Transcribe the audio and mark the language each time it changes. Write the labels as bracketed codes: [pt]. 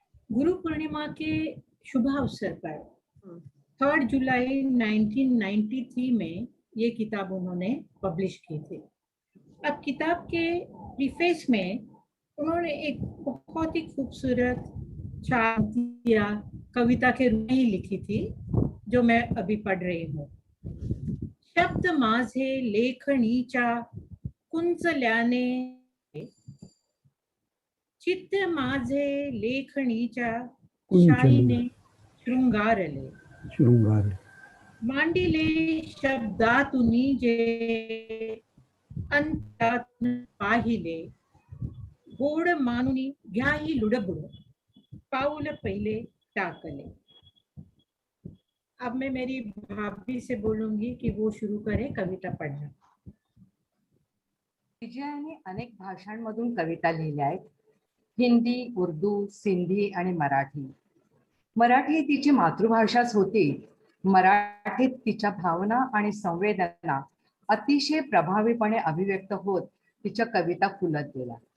[hi] गुरु पूर्णिमा के शुभ अवसर पर 3 जुलाई 1993 में ये किताब उन्होंने पब्लिश की थी. अब किताब के प्रीफेस में उन्होंने एक बहुत ही खूबसूरत 4 कविता के रूप में लिखी थी, जो मैं अभी पढ़ रही हूँ. [mr] शब्द माझे लेखणीच्या कुंचल्याने, चित्त माझे लेखणीच्या शाईने शृंगारले. मांडिले शब्दातुनी जे अंतरात्म पाहिले, गोड मानुनी घ्याही लुडबुड, पाऊल पहिले टाकले. [hi] अब मैं मेरी भाभी से बोलूंगी कि वो शुरू करे कविता पढ़ना. [mr] विजयाने अनेक भाषांमधून कविता लिहिल्या आहेत. हिंदी, उर्दू, सिंधी आणि मराठी. मराठी तिची मातृभाषाच होती. मराठीत तिच्या भावना आणि संवेदना अतिशय प्रभावीपणे अभिव्यक्त होत तिच्या कविता फुलत गेल्या.